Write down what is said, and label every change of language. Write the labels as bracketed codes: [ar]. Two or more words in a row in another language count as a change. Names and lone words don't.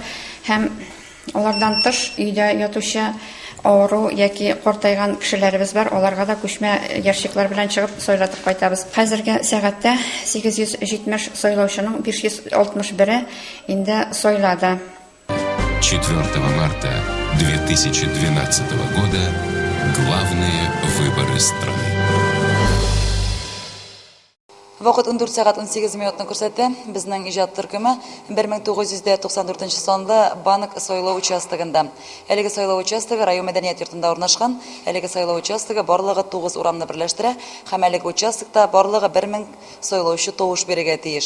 [tt] Һәм алардан тыш өйдә ятучы авыру яки картайган кешеләребез бар. Аларга да күчмә яшьләр белән чыгып сайлатып кайтабыз. Хәзерге сәгатьтә 870 сайлаучының 561 инде сайлады. [ru] 4 марта 2012 года главные выборы страны. [tt] Вакыт 14 сәгать 18 минутны күрсәтә. Безнең иҗат төркеме 1994 сонда Банк сайлау участогында. Әлеге сайлау участогы район мәдәният йортында урнашкан. Әлеге сайлау участогы барлыгы 9 урамны берләштерә һәм әлеге участокта барлыгы 1000 сайлаучы тавыш бирергә тиеш.